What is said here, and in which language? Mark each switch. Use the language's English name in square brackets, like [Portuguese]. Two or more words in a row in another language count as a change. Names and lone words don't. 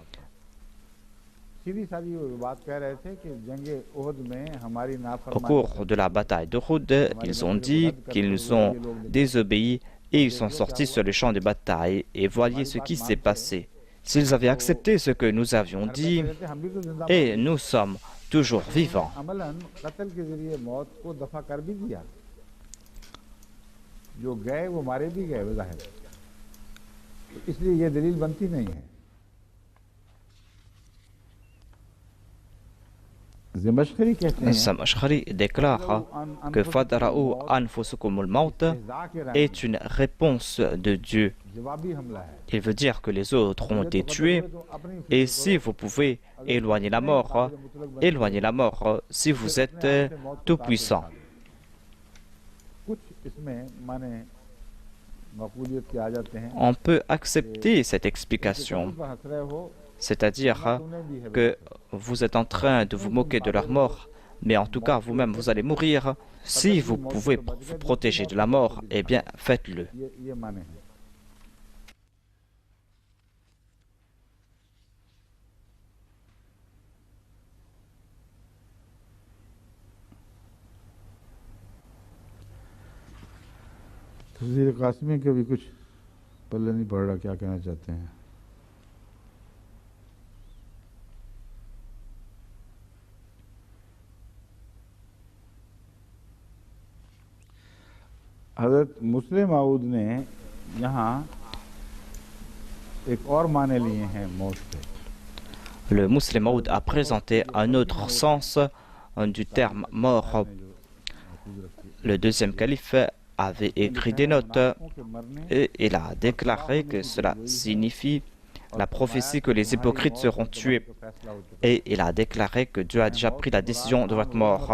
[French] Au cours de la bataille d'Uhud, ils ont dit qu'ils ont désobéi et ils sont sortis sur le champ de bataille. Et voyez ce qui s'est passé. s'ils avaient accepté ce que nous avions dit, et nous sommes toujours vivants. [Urdu] عملاً قتل کے ذریعے موت کو دفع کر بھی دیا، جو گئے وہ مارے بھی گئے ظاہر، اس لیے یہ دلیل بنتی نہیں ہے. زمخشری کہتے ہیں [French] Zamashkhari déclare que [Arabic] فادرءوا أنفسكم الموت [French] est une réponse de Dieu. [Urdu] جوابی حملہ ہے. [French] Il veut dire que les autres ont été tués, et si vous pouvez éloigner la mort, éloignez la mort si vous êtes tout puissant. [Urdu] کچھ اس میں معنے مقبولیت کے آ جاتے ہیں. [French] On peut accepter cette explication, [Urdu] پر ہنس رہے ہو, [French] c'est-à-dire que vous êtes en train de vous moquer de leur mort, mais en tout cas vous-même vous allez mourir. Si vous pouvez vous protéger de la mort, eh bien faites-le. [Urdu] یہ معنے ہیں. تفسیر قاسمی کے بھی کچھ پلے نہیں پڑ رہا، کیا کہنا چاہتے ہیں. حضرت مسلم موعود نے یہاں ایک اور معنے لیے ہیں موت سے. [French] Le Muslim Maud a présenté un autre sens du terme mort. Le deuxième calife avait écrit des notes et il a déclaré que cela signifie la prophétie que les hypocrites seront tués. Et il a déclaré que Dieu a déjà pris la décision de votre mort.